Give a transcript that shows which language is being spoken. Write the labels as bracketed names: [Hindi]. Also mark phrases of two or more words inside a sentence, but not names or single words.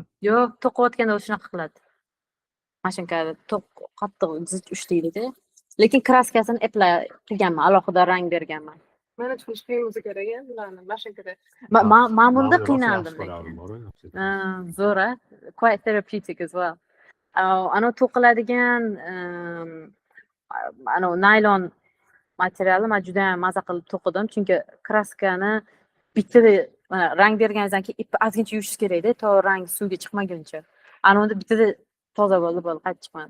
[Uzbek] Yo'q, to'qiyotganda u shunaqa qiladi. Mashinkada qattiq zich ushlaydi-da. Lekin kraskasini eplay qilganman, alohida rang berganman. Mana chiqish qiyin bo'lsa kerak bularni mashinkada. Men bunda qiynaldim lekin. Zo'r, [English] quite therapeutic as well. [Uzbek] Ana to'qiladigan ana naylon materiali men juda ham maza qilib to'qidim, chunki kraskani bittada rang berganingizdan keyin ipni ozgincha yuvishingiz kerak-da, to rang suvga chiqmaguncha. Ana unda bittada toza bo'ldi, qaytib chiqmadi.